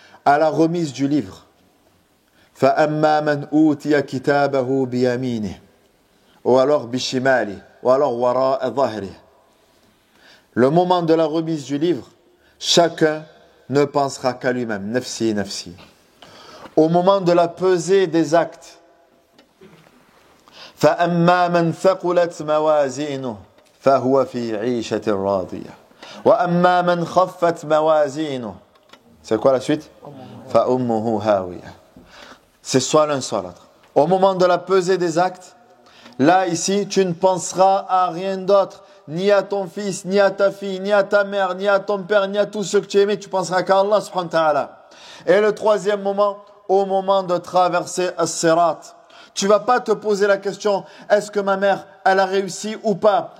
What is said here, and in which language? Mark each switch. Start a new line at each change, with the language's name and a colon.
French: À la remise du livre.
Arabic: فَأَمَّا مَنْ أُوتِيَ كِتَابَهُ بِيَمِينِهِ ou alors bishimali, ou alors wara'a dhahri.
French: Le moment de la remise du livre, chacun ne pensera qu'à lui-même,
Arabic: nafsi, nafsi.
French: Au moment de la pesée des actes,
Arabic: فَأَمَّا مَنْ ثَقُلَتْ مَوَازِينُهُ فَهُوَ فِي عِيشَةٍ رَاضِيَةٍ وَأَمَّا مَنْ خَفَّتْ مَوَازِينُهُ.
French: C'est quoi la suite?
Arabic: فَأُمُّهُ هَاوِيَةٌ.
French: C'est soit l'un, soit l'autre. Au moment de la pesée des actes, là, ici, tu ne penseras à rien d'autre. ni à ton fils, ni à ta fille, ni à ta mère, ni à ton père, ni à tous ceux que tu aimais, tu penseras qu'à Allah subhanahu wa ta'ala. Et le troisième moment, au moment de traverser as-sirat, tu vas pas te poser la question, est-ce que ma mère, elle a réussi ou pas?